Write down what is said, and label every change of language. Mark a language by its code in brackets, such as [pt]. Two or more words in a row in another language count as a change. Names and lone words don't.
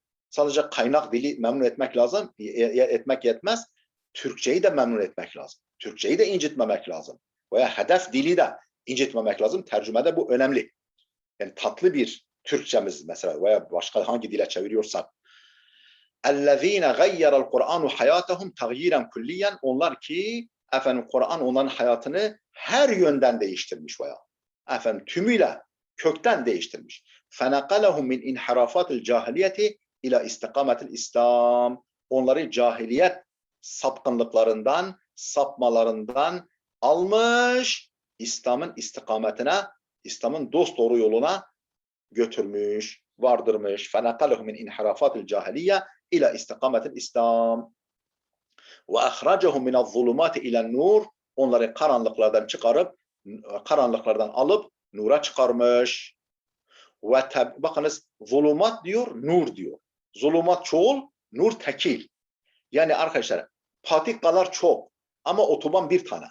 [tr] Sadece kaynak dili memnun etmek lazım, etmek yetmez. Türkçeyi de memnun etmek lazım. Türkçeyi de incitmemek lazım. Veya hedef dili de incitmemek lazım. Tercümede bu önemli. Yani tatlı bir Türkçemiz mesela veya başka hangi dile çeviriyorsak. [ar] اَلَّذ۪ينَ غَيَّرَ الْقُرْآنُ حَيَاتَهُمْ تَغْيِيرًا كُلِّيًّا. [tr] Onlar ki efendim Kur'an onların hayatını her yönden değiştirmiş veya efendim tümüyle kökten değiştirmiş. [ar] فَنَقَلَهُمْ مِنْ اِنْحِرَافَاتِ الْجَاهِلِيَةِ اِلَى اِسْتِقَامَةِ الْاِسْلَامِ. [tr] Onları cahiliyet sapkınlıklarından, sapmalarından almış, İslam'ın istikametine, İslam'ın dosdoğru yoluna götürmüş, vardırmış. [ar] فَنَقَلَهُمْ مِنْ اِنْحِرَافَاتِ الْجَاهِلِيَّةِ اِلَى اِسْتِقَامَةِ الْاِسْلَامِ وَاَخْرَجَهُمْ مِنَ الظُّلُمَاتِ اِلَى النُّورِ. [tr] Onları karanlıklardan çıkarıp, karanlıklardan alıp nura çıkarmış. Bakınız, zulumat diyor, nur diyor. Zulumat çoğul, nur tekil. Yani arkadaşlar patikalar çok ama otoban bir tane.